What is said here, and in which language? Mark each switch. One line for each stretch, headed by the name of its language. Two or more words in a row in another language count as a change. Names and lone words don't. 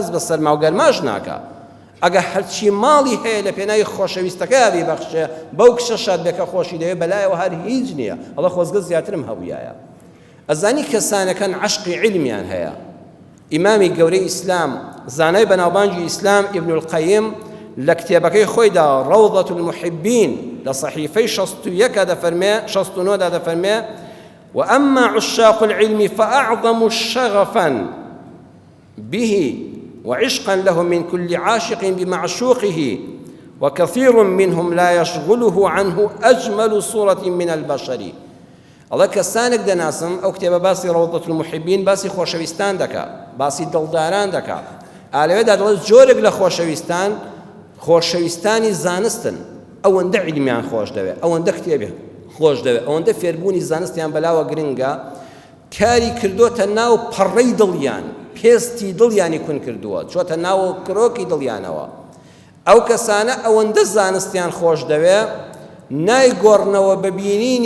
Central Kurdish: بە سەرما و گەرماش ناکە ئەگە هەرچی ماڵی هەیە لە پێناوی خۆشەویستەکەی بیبەخشێ بەو کشە شاد بێکە خۆشی دەوێ بەلایەوە هەر هیچ نییە ئەڵە خۆزگە زیاترم هەبوویایە ئەزانی کەسانەکەن عشقی علمیان هەیە ئیمامی گەورەی ئیسلام زانای بەناوبانگی ئیسلام ئیبن القەیم لە کتێبەکەی خۆیدا ڕەوضەة المحبین لە صەحیفەی 61 دەفەرمێ
Arabic: وأما عشاق العلم فأعظم شغفا به وعشقا له من كل عاشق بمعشوقه وكثير منهم لا يشغله عنه أجمل صورة من البشر الله
Central Kurdish: کەسانێک دەناسم ئەو کتێبە باسی ڕەوضەة المحبین باسی خۆشەویستان دەکا باسی دڵداران دەکا ئالەوێدا دەڵێت جۆرێک لە خۆشەویستانی زانستن ئەوەندە علمیان خۆش دەوێت ئەوەندە کتێبێ خۆش دەوێت ئەوەندە فێربوونی زانستیان بەلاوە گرنگە کاری کردوتە ناو پەڕەی دڵیان پێستی دڵیانی کون کردووە چۆتە ناو کرۆکی دڵیانەوە ئەو کەسانە ئەوەندە زانستیان خۆش دەوێت نایگۆڕنەوە ببینینی